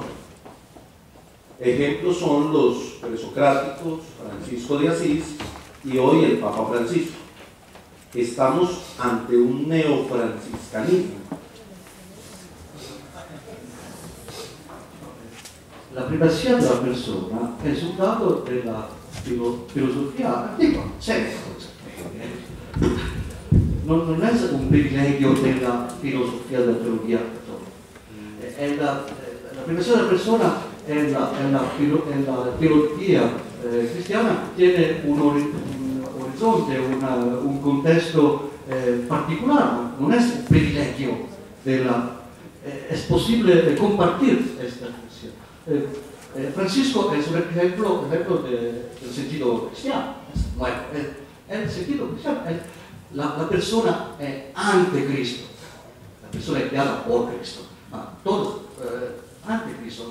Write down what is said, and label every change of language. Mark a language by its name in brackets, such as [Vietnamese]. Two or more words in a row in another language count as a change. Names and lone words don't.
[Spanish] Ejemplos son los presocráticos, Francisco de Asís y hoy el Papa Francisco. Estamos ante un neofranciscanismo. La privacidad de la persona [Italian] è risultato della filosofia antica, sempre. Non è un privilegio della filosofia della teologia cattolica. [Spanish] La privacidad de la persona en la teología cristiana tiene un horizonte, un contexto particular, [Italian] non è un privilegio [Spanish] es posible compartir esta reflexión. Francisco es un ejemplo del sentido cristiano. Bueno, el sentido cristiano es la persona ante Cristo, la persona es creada por Cristo, todo ante Cristo.